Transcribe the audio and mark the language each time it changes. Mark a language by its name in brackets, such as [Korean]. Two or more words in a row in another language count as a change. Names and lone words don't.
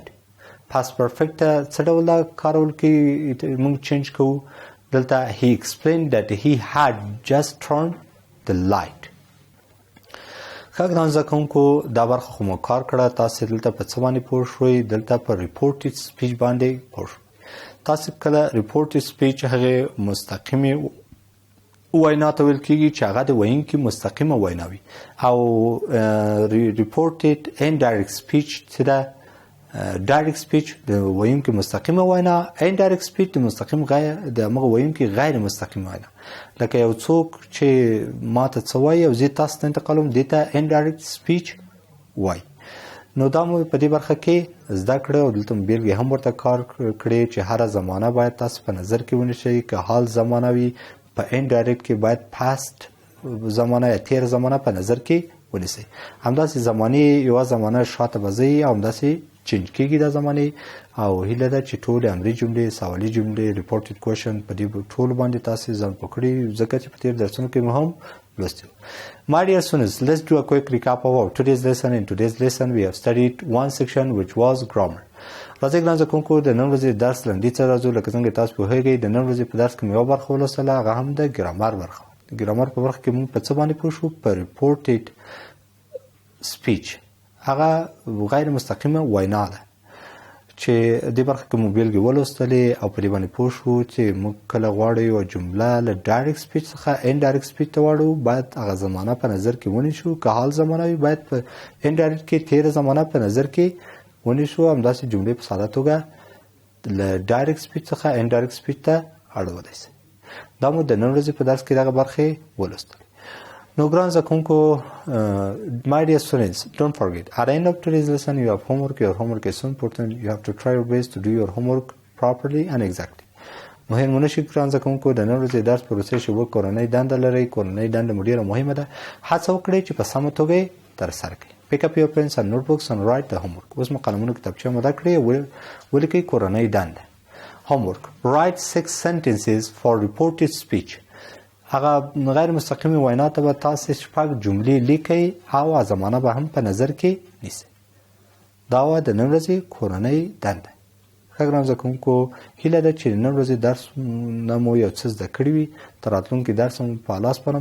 [English] past perfect [Pashto] څه ډول کارول کې موږ چینج کوو؟ دلته [English] he explained that he had just turned the light. [Pashto] ښه ګران زده کوونکو دا برخه خو مو کار کړه. تاسې دلته په څه باندې پوه شوئ؟ دلته په [English] reported speech [Pashto] باندې پوه شوئ. تاسې کله [English] reported speech [Pashto] هغې مستقیمې وینا ته ویل کېږي چې هغه د ویونکي مستقیمه وینا وي. او [English] reported indirect speech [Pashto] چې ده [English] direct speech [Pashto] د ویونکي مستقیمه وینا. [English] indirect speech [Pashto] د مستقیم د هغه ویونکي غیر مستقیمه وینا. لکه یو څوک چې ماته څه وایي او زه تاسو ته انتقالوم دې ته [English] indirect speech [Pashto] وایي. نو دا مو په دې برخه کې زده کړه او دلته مو بیلګې هم ورته کار کړې چې هره زمانه باید تاسو په نظر کې ونیسئ. که حال زمانه وي په indirect کې باید past زمانه یا تیر زمانه په نظر کې ونیسئ. همداسې زمانې یوه زمانه شاته به ځئ او همداسې چینج کېږي دا زمانې. او هیله ده چې ټولې امري جملې، سوالي جملې، [English] reported question [Pashto] په دې ټولو باندې تاسې ځان پوه کړي ځکه چې په تیر درسونو کې مو هم لوستي. [English] My dear students, let's do a quick recap of our today's lesson. In today's lesson, we have studied one section which was grammar. [Pashto] راځئ ګران زده کوونکو د نن ورځې درس لنډي ته راځو. لکه څنګه تاسو پوهېږئ د نن ورځې په درس کې مې یوه برخه ولوستله، هغه هم د ګرامر برخه. د ګرامر په برخه کې موږ په څه باندې پوه شو؟ په [English] reported speech. [Pashto] هغه غیر مستقیمه وینا ده چې دې برخه کې مو بیلګې ولوستلې او په دې باندې پوه شو چې موږ کله غواړو یوه جمله له [English] direct speech [Pashto] څخه [English] indirect speech [Pashto] ته واړو باید هغه زمانه په نظر کې ونیسو که حال زمانه وي باید په انډایرکټ کې تېره زمانه په نظر کې ونیسو همداسې جملې په ساده توګه له [English] direct speech [Pashto] څخه [English] indirect speech [Pashto] ته اړولی شي. دا مو د نن ورځې په درس کې دغه برخې ولوستلې. نو ګران زده کوونکو [English] my dear students, don't forget at the end of today's lesson you have homework. Your homework is so important. You have to try your best to do your homework properly and exactly. [Pashto] مهم منشي ګران زده کوونکو د نن ورځې درس په وروستۍ شېبو کورنۍ دنده لرئ. کورنۍ دنده مو ډېره مهمه ده. هڅه وکړئ چې په سمه توګه یې ترسره کړئ. [English] Pick up your pens and notebooks and write the homework. [Pashto] اوس مو قلمونه کتابچې مده کړئ ولیکئ کورنۍ دنده. [English] Homework. Write 6 sentences for reported speech. [Pashto] هغه غیر مستقیمي وینا ته به تاسې 6 جملې لیکئ او زمانه به هم په نظر کې نیسئ. دا وه د نن ورځې کورنۍ دنده. ښه ګران زده کوونکو هیله ده چې د نن ورځې درس نه مو یو څه زده کړي وي. تر راتلونکي درس مو په الله سپارم.